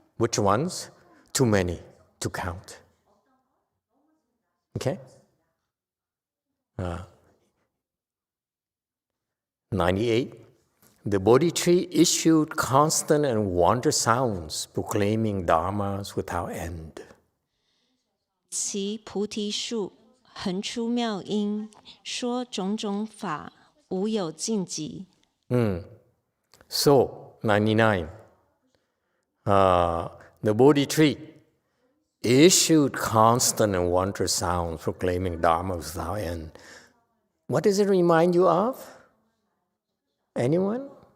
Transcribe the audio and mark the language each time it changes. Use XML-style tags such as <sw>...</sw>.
<en>Which ones? Too many to count. Okay? 98. The Bodhi tree issued constant and wonder sounds, proclaiming dharmas without end.</en> <zh>其菩提树横出妙音，说种种法，无有尽极。</zh> <en>So, 99. The Bodhi tree issued constant and wonder sounds, proclaiming dharma without end. What does it remind you of? Anyone?</en>